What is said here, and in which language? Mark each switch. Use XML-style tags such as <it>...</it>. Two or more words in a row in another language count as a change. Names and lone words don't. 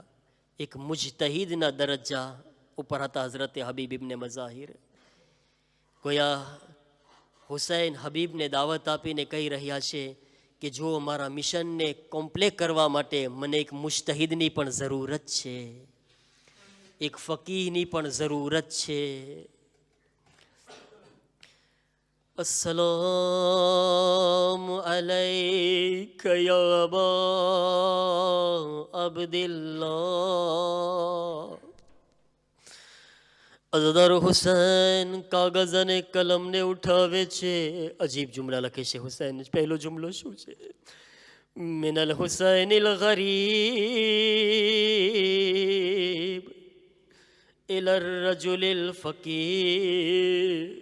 <gu>એક મુજતહિદના દરજ્જા ઉપર હતા હઝરતે હબીબ ઇબ્ને મઝાહિર. ગોયા હુસૈન હબીબને દાવત આપીને કહી રહ્યા છે કે જો મારા મિશનને કોમ્પ્લેટ કરવા માટે મને એક મુજતહિદની પણ જરૂરત છે, એક ફકીહની પણ જરૂરત છે.</gu> <ar>السلام عليك يا أبا عبد الله.</ar> <gu>અઝાદારો, હુસૈન કાગઝ અને કલમને ઉઠાવે છે. અજીબ જુમલા લખે છે હુસૈન. પહેલો જુમલો શું છે?</gu> <ar>من الحسين الغريب إلى الرجل الفقير.</ar>